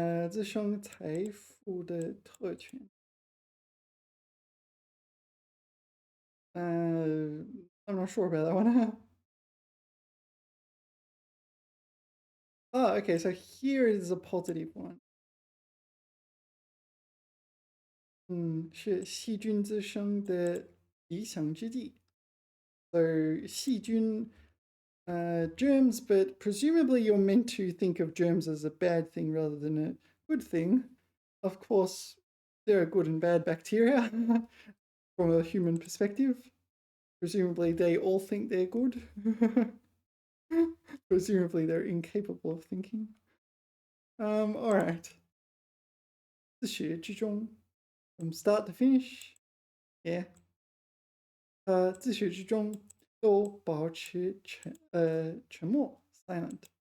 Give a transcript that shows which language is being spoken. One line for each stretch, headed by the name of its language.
Chinese: 滋生财富的特权.
English: I'm not sure about that one. Oh, okay, so here is a positive one.
Chinese: 是细菌滋生的理想之地.
English: So 细菌, germs, but presumably you're meant to think of germs as a bad thing rather than a good thing. Of course, there are good and bad bacteria from a human perspective. Presumably they all think they're good. Presumably they're incapable of thinking. All right. 自始至终, from start to finish. Yeah.
Chinese: 自始至终都保持沉默 silent.